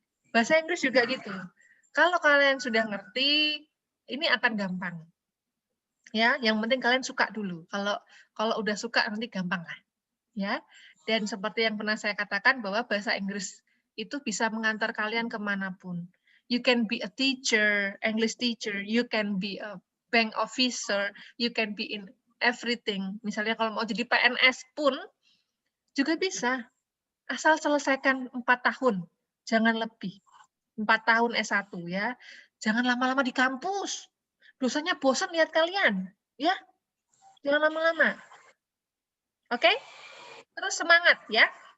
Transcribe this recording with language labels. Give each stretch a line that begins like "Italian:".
Indonesian: Bahasa Inggris juga gitu. Kalau kalian sudah ngerti, ini akan gampang. Ya, yang penting kalian suka dulu. Kalau udah suka nanti gampang lah. Ya. Dan seperti yang pernah saya katakan bahwa bahasa Inggris itu bisa mengantar kalian kemanapun.
English: You can be a teacher, English teacher. You can be a bank officer. You can be in everything.
Indonesian: Misalnya kalau mau jadi PNS pun juga bisa. Asal selesaikan 4 tahun. Jangan lebih. 4 tahun S1 ya. Jangan lama-lama di kampus. Dosanya bosan lihat kalian. Ya. Jangan lama-lama. Oke? Terus semangat ya.